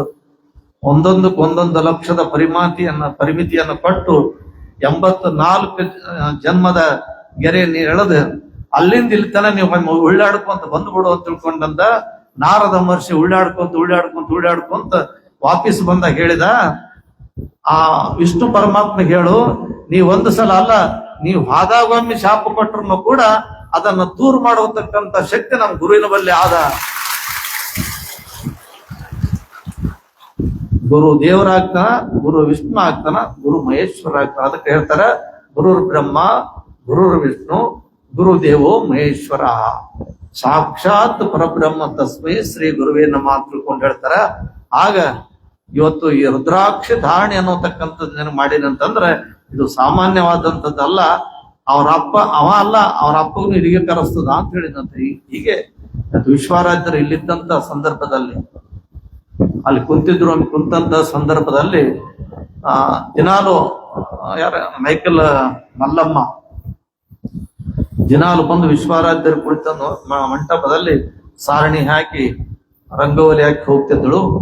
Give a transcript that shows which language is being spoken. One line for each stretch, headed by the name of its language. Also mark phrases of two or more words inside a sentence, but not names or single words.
Kannada: ಒಂದೊಂದಕ್ಕೆ 1 ಲಕ್ಷದ ಪರಿಮಿತಿಯನ್ನು ಕೊಟ್ಟು 84 ಜನ್ಮದ ಗೆರೆಯನ್ನು ಎಳೆದು ಅಲ್ಲಿಂದ ಇಲ್ಲಿ ತನ ನೀವು ಉಳ್ಳಾಡ್ಕೊಂತ ಬಂದ್ಬಿಡು ಅಂತ ತಿಳ್ಕೊಂಡಂದ ನಾರದ ಮಹರ್ಷಿ ಉಳ್ಳಾಡ್ಕೊಂತ ವಾಪಸ್ ಬಂದಾಗ ಹೇಳಿದ, ಆ ವಿಷ್ಣು ಪರಮಾತ್ಮ ಹೇಳು, ನೀ ಒಂದು ಸಲ ಅಲ್ಲ, ನೀವು ಆದಾಗೊಮ್ಮೆ ಶಾಪ ಕೊಟ್ಟರು ಕೂಡ ಅದನ್ನ ದೂರ ಮಾಡತಕ್ಕಂತ ಶಕ್ತಿ ನಮ್ಮ ಗುರುವಿನ ಬಳಿ ಆದ. ಗುರು ದೇವರಾಗ್ತಾನ, ಗುರು ವಿಷ್ಣು ಆಗ್ತಾನ, ಗುರು ಮಹೇಶ್ವರ ಆಗ್ತಾನ. ಅದಕ್ಕೆ ಹೇಳ್ತಾರ,
Sanskrit: ಗುರುರ್ ಬ್ರಹ್ಮ ಗುರುರ್ ವಿಷ್ಣು ಗುರುದೇವೋ ಮಹೇಶ್ವರ ಸಾಕ್ಷಾತ್ ಪರಬ್ರಹ್ಮ ತಸ್ಮೈ ಶ್ರೀ ಗುರುವೇ ನಮಃ
Kannada: ಅಂತ ತಿಳ್ಕೊಂಡು ಹೇಳ್ತಾರ. ಆಗ ಇವತ್ತು ಈ ರುದ್ರಾಕ್ಷಿ ಧಾರಣೆ ಅನ್ನೋತಕ್ಕಂಥದ್ದು ಮಾಡಿನಂತಂದ್ರೆ ಇದು ಸಾಮಾನ್ಯವಾದಂಥದ್ದಲ್ಲ. ಅವ್ರ ಅಪ್ಪಗೂ ಹಿರಿಗೆ ಕರೆಸ್ತದ ಅಂತ ಹೇಳಿದಂತೆ. ಹೀಗೆ ವಿಶ್ವರಾಜ್ಯರು ಇಲ್ಲಿದ್ದಂತ ಸಂದರ್ಭದಲ್ಲಿ ಅಲ್ಲಿ ಕುಂತಂತ ಸಂದರ್ಭದಲ್ಲಿ ದಿನಾಲು ಮೈಕಲ್ ಮಲ್ಲಮ್ಮ ದಿನಾಲು ಬಂದು ವಿಶ್ವರಾಜ್ಯರು ಕುಳಿತ ಮಂಟಪದಲ್ಲಿ ಸಾರಣಿ ಹಾಕಿ ರಂಗೋಲಿ ಹಾಕಿ ಹೋಗ್ತಿದ್ದಳು.